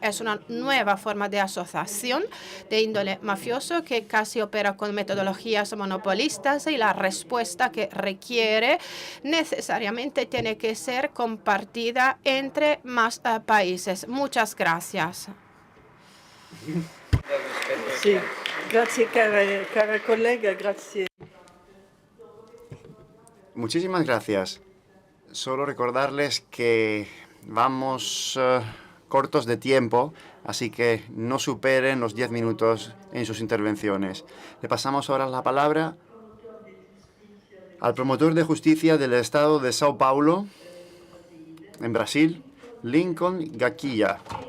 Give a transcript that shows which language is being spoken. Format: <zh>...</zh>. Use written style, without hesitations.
<es>Es una nueva forma de asociación de índole mafioso que casi opera con metodologías monopolistas, y la respuesta que requiere necesariamente tiene que ser compartida entre más países. Muchas gracias.</es> <it>Sì, grazie cara collega, grazie.</it> <es>Muchísimas gracias. Solo recordarles que vamos cortos de tiempo, así que no superen los 10 minutos en sus intervenciones. Le pasamos ahora la palabra al promotor de justicia del estado de São Paulo, en Brasil, Lincoln Gaquia.</es>